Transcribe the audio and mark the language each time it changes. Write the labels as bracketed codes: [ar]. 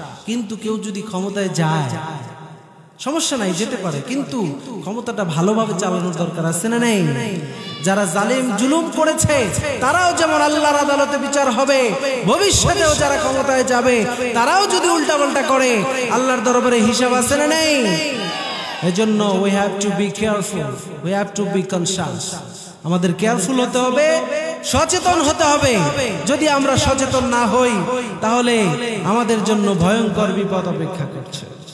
[bn] কিন্তু কেউ যদি ক্ষমতায় যায়, সমস্যা নাই, যেতে পারে, কিন্তু ক্ষমতাটা ভালোভাবে চালানোর দরকার আছে না নেই? যারা জালিম জুলুম করেছে তারাও যেমন আল্লাহর আদালতে বিচার হবে, ভবিষ্যতেও যারা ক্ষমতায় যাবে তারাও যদি উল্টাপাল্টা করে আল্লাহর দরবারে হিসাব আছে না নেই? [en] এজন্য we have to be careful, we have to be conscious। [bn] আমাদের কেয়ারফুল হতে হবে, সচেতন হতে হবে। যদি আমরা সচেতন না হই তাহলে আমাদের জন্য ভয়ঙ্কর বিপদ অপেক্ষা করছে।